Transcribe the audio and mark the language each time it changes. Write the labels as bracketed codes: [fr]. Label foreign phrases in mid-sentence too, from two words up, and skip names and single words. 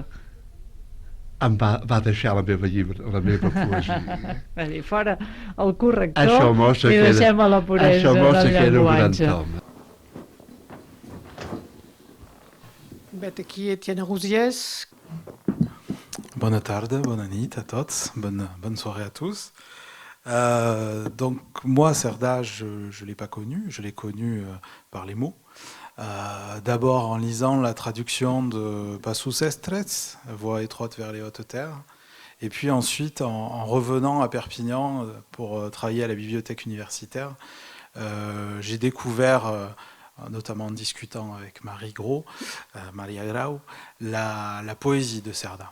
[ca] Em va deixar la meva poesia. Va dir, fora el corrector i deixem a la puresa del llenguatge. Això mostra que era un gran home. Vet aquí Étienne Rousiès. Bona tarda, bona nit a tots, [fr] bonne soirée à tous. Donc moi, Cerdà, je ne l'ai pas connu, je l'ai connu par les mots. D'abord en lisant la traduction de Passus Estrets, Voie étroite vers les hautes terres, et puis ensuite en revenant à Perpignan pour travailler à la bibliothèque universitaire, j'ai découvert, notamment en discutant avec Maria Grau, la poésie de Cerdà.